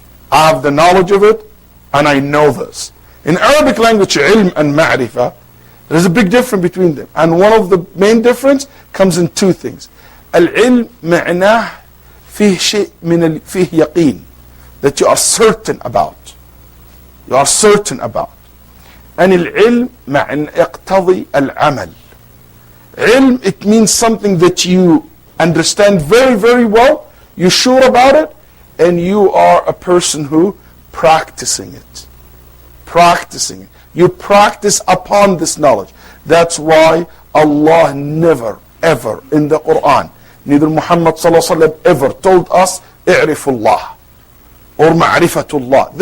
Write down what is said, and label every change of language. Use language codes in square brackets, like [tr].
[en] I have the knowledge of it and I know this. In Arabic language, ilm and ma'rifah, there's a big difference between them. And one of the main difference comes in two things. Al-ilm [ar] معناه فيه شيء من فيه يقين, [en] that you are certain about. You are certain about. [ar] And العلم معنى يقتضي العمل. [en] Ilm, it means something that you understand very, very well, you're sure about it, and you are a person who practicing it. Practicing it. You practice upon this knowledge. That's why Allah never, ever in the Quran, neither Muhammad ﷺ ever told us, i'rifullah or ma'rifatullah.